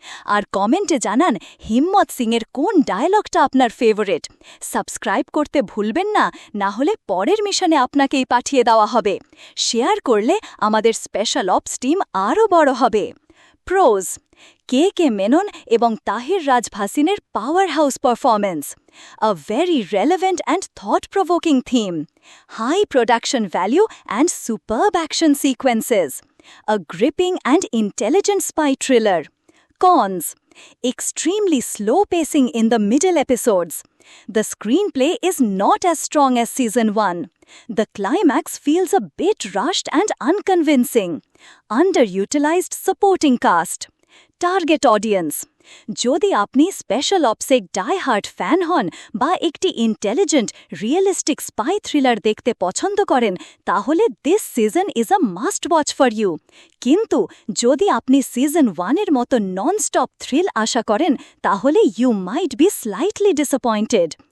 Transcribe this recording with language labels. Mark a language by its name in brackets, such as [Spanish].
[Bangla] আর কমেন্টে জানান হিম্মত সিংয়ের কোন ডায়লগটা আপনার ফেভারিট। সাবস্ক্রাইব করতে ভুলবেন না, না হলে পরের মিশনে আপনাকেই পাঠিয়ে দেওয়া হবে। শেয়ার করলে আমাদের স্পেশাল অপস টিম আরও বড় হবে। প্রোজ। কে মেনন এবং তাহির রাজ ভাসিনের power house performance. [English] A very relevant and thought-provoking theme. High production value and superb action sequences. A gripping and intelligent spy thriller. Cons. Extremely slow pacing in the middle episodes. The screenplay is not as strong as Season 1. The climax feels a bit rushed and unconvincing. Underutilized supporting cast. Target audience. [Bangla] যদি আপনি special অপসের die hard fan হন বা একটি intelligent realistic spy thriller দেখতে পছন্দ করেন, তাহলে [English] This season is a must watch for you. [Bangla] কিন্তু যদি আপনি সিজন 1-এর মতো নন স্টপ থ্রিল আশা করেন, তাহলে [English] You might be slightly disappointed.